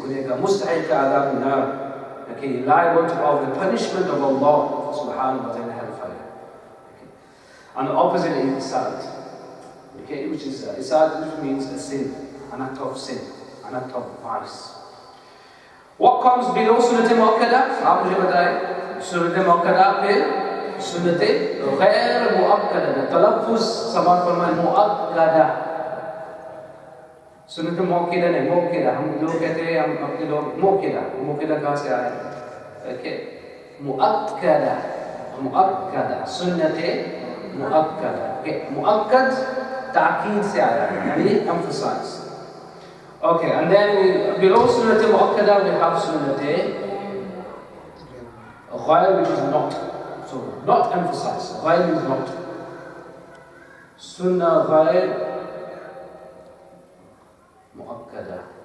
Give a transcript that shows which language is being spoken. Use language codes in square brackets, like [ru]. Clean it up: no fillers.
[en] Okay, you're liable of the punishment of Allah subhanahu wa ta'ala hellfire. Okay. And the opposite is isad. Okay, which is isad, which means a sin, an act of sin, an act of vice. What comes below sunnah mu'akkada? [hi] आप मुझे बताएं. सुन्नत मुअक्कदा फिर सुन्नत गैर मुअक्कदा. तलफ्फुज़ समाअत फरमाएं मुअक्कदा. सुन्नत मुअक्कदा नहीं, मुअक्कदा. हम लोग कहते हैं, हम अपने लोग मुअक्कदा. मुअक्कदा कहाँ से आया? Okay, मुअक्कदा, मुअक्कदा. सुन्नत मुअक्कदा. Okay, मुअक्कद ताकीद से आया है, यानी emphasize. [en] Okay, and then below sunnah mu'akkada we have sunnah ghayr, which is not. So, not emphasized. Ghayr is not. Sunnah ghayr mu'akkada.